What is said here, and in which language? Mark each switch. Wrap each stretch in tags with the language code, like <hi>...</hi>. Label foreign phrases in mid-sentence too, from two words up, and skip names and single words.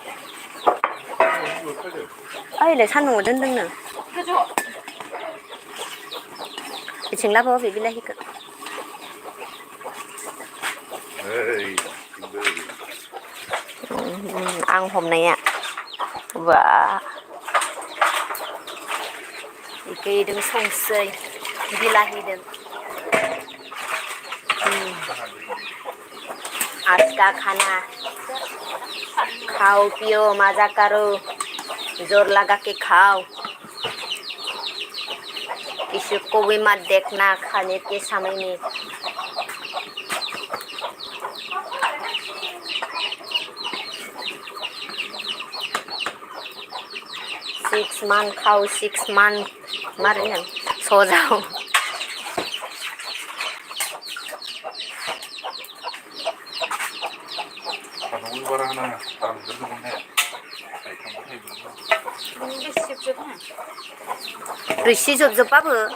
<brx>ओइलाय सान्दुंआव दोनदोंनो बिथिं लाबो बे बिलाहिखौ आं हमनाया बा बेदों संसै बिलाहिदों</brx> <hi>आज का खाना खाओ पियो मजा करो जोर लगा के खाओ किसी को भी मत देखना खाने के समय में 6 months खाओ 6 months मारे हम सो जाओ</hi> <brx>रोसि जोबजोबबाबो</brx>